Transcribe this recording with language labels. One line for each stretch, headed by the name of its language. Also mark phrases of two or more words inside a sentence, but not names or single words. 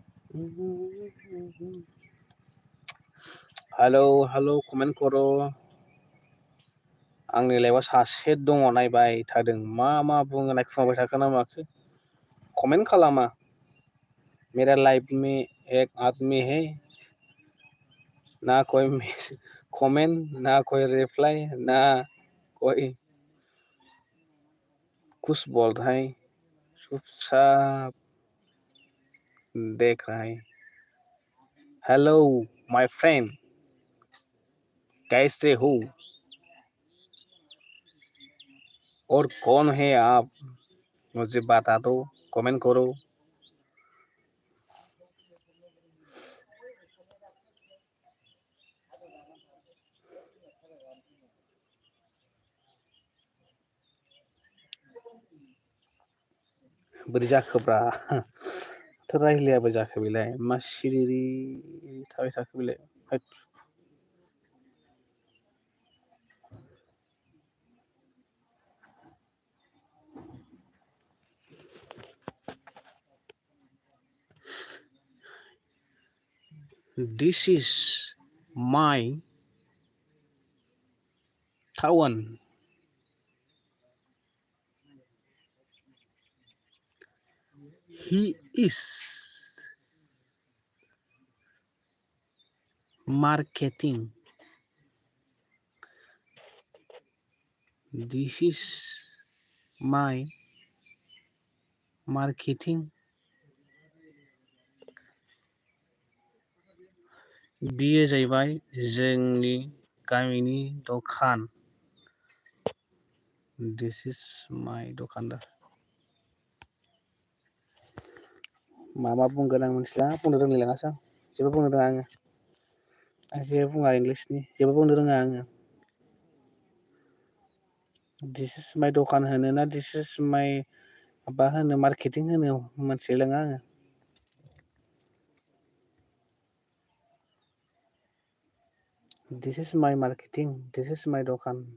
Bodo: हेलौ कमेन्ट कर' आंनि लाइफआव सासे दङ नायबाय थादों मा बुङो नायखुमाबाय थाखो ना माखो कमेन्ट खालामा
Hindi: मेरा लाइफ में एक आदमी है ना कोई कमेंट ना कोई रिप्लाई ना कोई कुछ बोल रहा है चुपचाप देख रहा है
English: hello my friend
Hindi: कैसे हो और कौन है आप मुझे बता दो कमेंट करो
Bodo: बोरै जाखोब्रा थ' रायज्लायाबो जाखो बेलाय मा सिरि थाबाय थाखो बेलाय होद
English: This is my town. He is marketing. This is my marketing.
Bodo: बियो जाहैबाय जोंनि गामिनि दखान
English: This is my
Bodo: दखानदार मा बुंगोन आं मिथिला बुंनो रोंलायलाङासो आं जेबो बुंनो रोङा आं जेबो बुङा इंलिसनि जेबो बुंनो रोङा आङो
English: This is my
Bodo: दखान होनो ना
English: This is my
Bodo: माबा होनो मार्केटिं होनो मिथिलायलाङा आङो
English: This is my marketing This is my दखान